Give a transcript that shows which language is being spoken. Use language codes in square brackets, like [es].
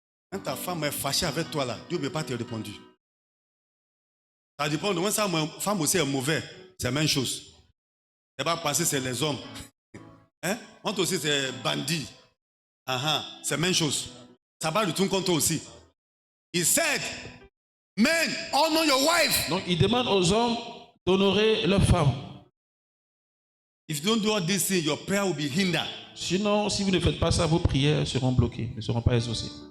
[fr] Quand ta femme est fâchée avec toi là, Dieu ne peut pas te répondre. Ça dépend de moi, ça, ma femme aussi est mauvaise. C'est la même chose. Elle va penser que c'est les hommes. Hein? Quand aussi c'est bandit. C'est la même chose. Ça va retourner contre toi aussi. [en] He said, men, honor your wife. [fr] Donc, il demande aux hommes d'honorer leurs femmes. [en] If you don't do all these things, your prayer will be hindered. [fr] Sinon, si vous ne faites pas ça, vos prières seront bloquées, ne seront pas exaucées.